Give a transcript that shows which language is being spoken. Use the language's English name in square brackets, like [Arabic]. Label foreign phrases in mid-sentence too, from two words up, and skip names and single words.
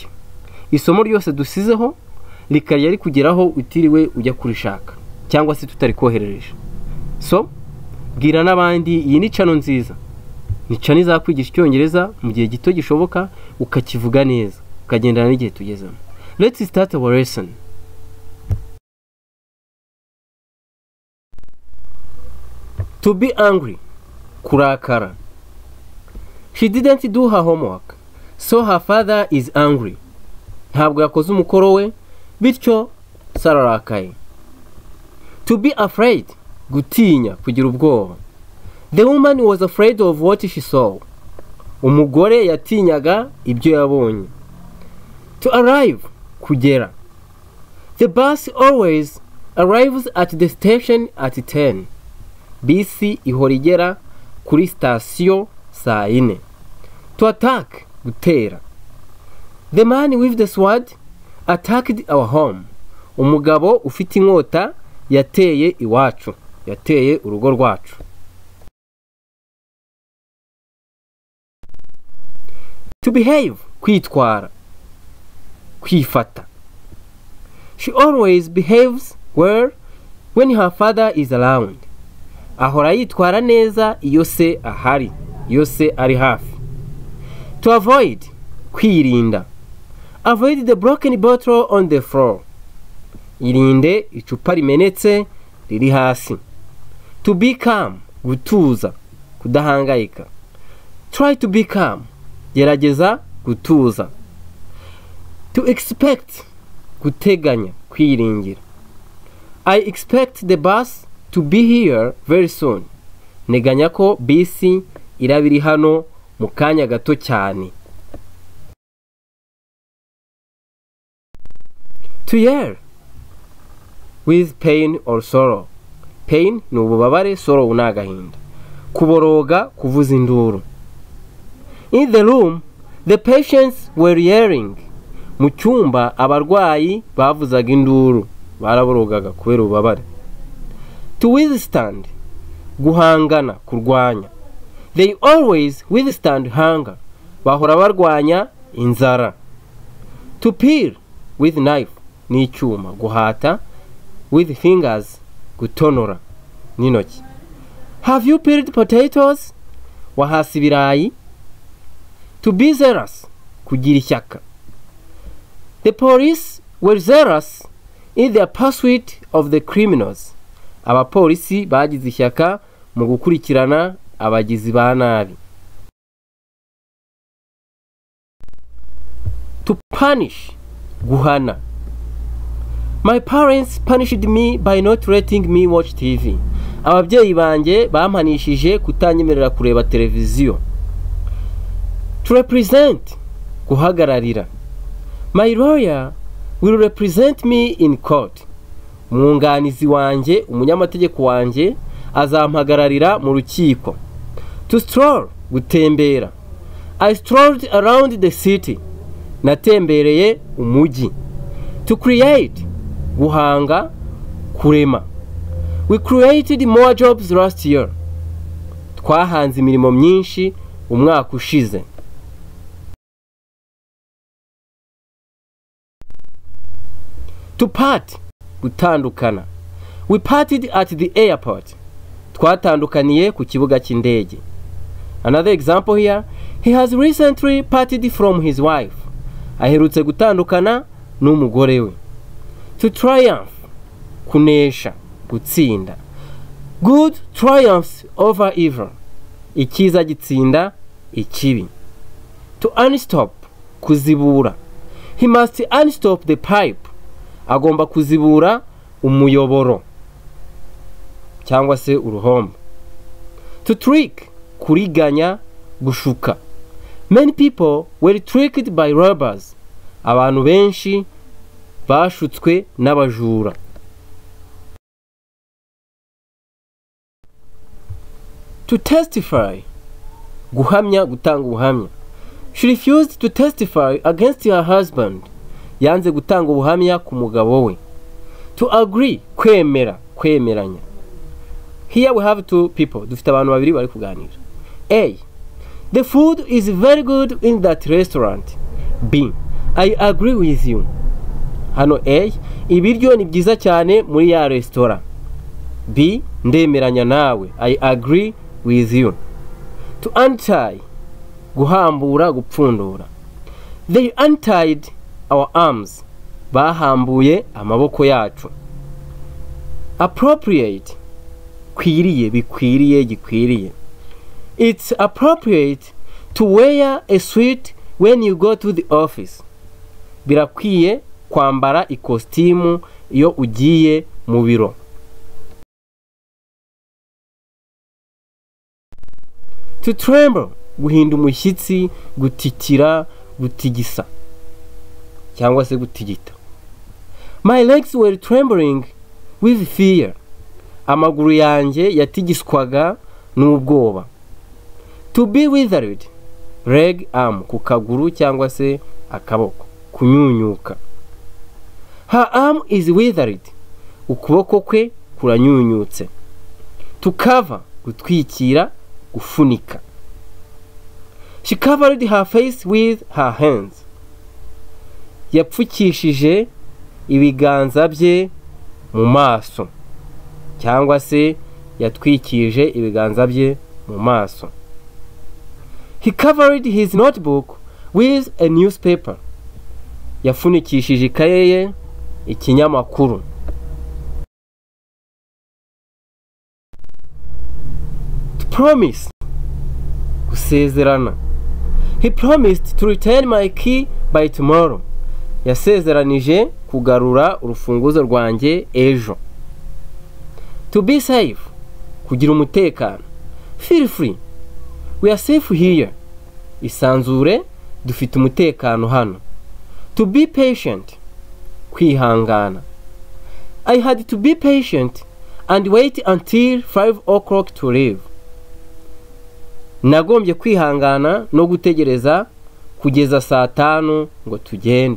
[Kinyarwanda] Isomo ryose dusizeho rikariya rikugeraho utiriwe ujya kurishaka cyangwa se tutari koherereje. So bwira n'abandi iyi ni channel nziza. Ni channel izakwigisha Icyongereza mu gihe gito gishoboka ukakivuga neza ukagendana n'igihe tugezemo. [English] Let's start our lesson. To be angry, kurakara. She didn't do her homework, so her father is angry. [Kinyarwanda] Ntabwo yakoze umukoro we, bityo sararakaye. [English] To be afraid, [Kinyarwanda] gutinya, kugira ubwoba. [English] The woman was afraid of what she saw. [Kinyarwanda] Umugore yatinyaga ibyo yabonye. [English] To arrive, kugera. The bus always arrives at the station at 10. [Kinyarwanda] Bisi ihora igera kuri sitasiyo saa 4. [English] To attack, gutera. The man with the sword attacked our home. [Kinyarwanda] Umugabo ufite inkota yateye iwacu, yateye urugo rwacu. [English] To behave, [Kinyarwanda] kwitwara, kwifata. [English] She always behaves well when her father is around. [Kinyarwanda] Ahora yitwara neza iyo se ahari, iyo se ari hafi. [English] To avoid, kwirinda. Avoid the broken bottle on the floor. [Kinyarwanda] Irinde icupa rimenetse riri hasi. [English] To be calm, [Kinyarwanda] gutuza, kudahangayika. [English] Try to be calm, [Kinyarwanda] gerageza gutuza. [English] To expect, [Kinyarwanda] guteganya, kwiringira. [English] I expect the bus to be here very soon. [Kinyarwanda] Neganya ko bisi irabiri hano mu kanya gato cyane. [English] To yell, with pain or sorrow. [Kinyarwanda] Pain ni ububabare, sorrow ni agahinda. Kuboroga, kuvuza induru. [English] In the room, the patients were yelling. [Kinyarwanda] Mu cyumba abarwayi bavuzaga induru, baraborogaga kubera ububabare. [English] To withstand, [Kinyarwanda] guhangana, kurwanya. [English] They always withstand hunger. [Kinyarwanda] Bahora barwanya inzara. [English] To peel, with knife, [Kinyarwanda] ni icyuma, guhata. [English] With fingers, [Kinyarwanda] gutonora, n'intoki. [English] Have you peeled potatoes? [Kinyarwanda] Wahasi ibirayi. [English] To be zealous, [Kinyarwanda] kugira ishyaka. [English] The police were zealous in their pursuit of the criminals. [Kinyarwanda] Abapolisi bagize ishyaka mu gukurikirana abagizi ba nabi. [English] To punish, guhana. My parents punished me by not letting me watch TV. [Kinyarwanda] Ababyeyi banjye bampanishije kutanyemerera kureba televiziyo. [English] To represent, guhagararira. My lawyer will represent me in court. [Kinyarwanda] Umwunganizi wanjye, umunyamategeko wanjye azampagararira mu rukiko. [English] To stroll, gutembera. I strolled around the city. [Kinyarwanda] Natembereye umujyi. [English] To create, [Kinyarwanda] guhanga, kurema. [English] We created more jobs last year. [Kinyarwanda] Twahanze imirimo myinshi umwaka ushize. [English] To part, gutandukana. We parted at the airport. [Kinyarwanda] Twatandukaniye ku kibuga cy'indege. [English] Another example here, he has recently parted from his wife. [Kinyarwanda] Aherutse gutandukana n'umugore we. [English] To triumph, [Kinyarwanda] kunesha, gutsinda. [English] Good triumphs over evil. [Kinyarwanda] Ikiza gitsinda ikibi. [English] To unstop, kuzibura. He must unstop the pipe. [Kinyarwanda] Agomba kuzibura umuyoboro cyangwa se uruhombo. [English] To trick, [Kinyarwanda] kuriganya, gushuka. [English] Many people were tricked by robbers. [Kinyarwanda] Abantu benshi bashutswe n'abajura. [English] To testify, [Kinyarwanda] guhamya, gutanga ubuhamya. [English] She refused to testify against her husband. [Kinyarwanda] Yanze gutanga ubuhamya ku mugabo we. [English] To agree, [Kinyarwanda] kwemera, kwemeranya. [English] Here we have two people. [Kinyarwanda] Dufite abantu babiri bari kuganira. [English] A. The food is very good in that restaurant. B. I agree with you. [Kinyarwanda] Hano A. Ibiryo ni byiza cyane muri ya restaurant. B. Ndemeranya nawe. [English] I agree with you. To untie, [Kinyarwanda] guhambura, gupfundura. [English] They untied our arms. [Kinyarwanda] Bahambuye amaboko yacu. Appropriate, kwiriye, bikwiriye, gikwiriye. [English] It's appropriate to wear a suit when you go to the office. [Kinyarwanda] Birakwiye kwambara ikositimu iyo ugiye mu biro. [English] To tremble, [Kinyarwanda] guhinda umushyitsi, gutitira, gutigisa cyangwa se gutigita. [English] My legs were trembling with fear. [Kinyarwanda] Amaguru yanjye yatigiswaga n'ubwoba. [English] To be withered, leg arm, [Kinyarwanda] ku kaguru cyangwa se akaboko, kunyunyuka. [English] Her arm is withered. [Kinyarwanda] Ukuboko kwe kuranyunyutse. [English] To cover, [Kinyarwanda] gutwikira, gufunika. [English] She covered her face with her hands. [Kinyarwanda] Yapfukishije ibiganza bye mu maso cyangwa se yatwikije ibiganza bye mu maso. [English] He covered his notebook with a newspaper. [Kinyarwanda] Yafunikishije ikaye ye ikinyamakuru. [English] To promise, gusezerana. He promised to return my key by tomorrow. [Kinyarwanda] Yasezeranije kugarura urufunguzo rwanjye ejo. [English] To be safe, [Kinyarwanda] kugira umutekano. [English] Feel free, we are safe here. [Kinyarwanda] Isanzure, dufite umutekano hano. [English] To be patient, kwihangana. I had to be patient and wait until 5 o'clock to leave. [Kinyarwanda] Nagombye kwihangana no gutegereza kugeza saa 5 ngo tugende.